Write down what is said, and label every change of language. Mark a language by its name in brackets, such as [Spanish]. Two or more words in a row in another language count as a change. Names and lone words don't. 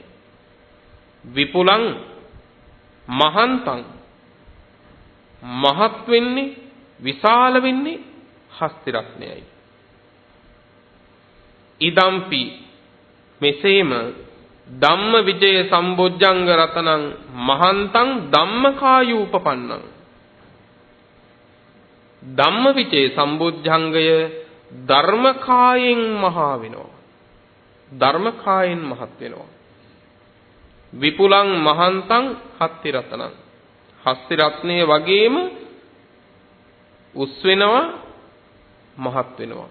[Pali] විපුලං මහන්තං [Sinhala] මහත් වෙන්නේ විශාල වෙන්නේ හස්ති රත්නයයි. [Pali] ඉදම්පි මෙසේම ධම්ම විජය සම්බොජ්ජංග රතනං මහන්තං ධම්මකායූපපන්නං. [Sinhala] ධම්ම විජය සම්බොජ්ජංගය ධර්මකායෙන් මහා වෙනවා. ධර්මකායෙන් මහත් වෙනවා. [Pali] විපුලං මහන්තං හත්ති රතනං. [Sinhala] හස්ති රත්නයේ වගේම උස් වෙනවා මහත් වෙනවා.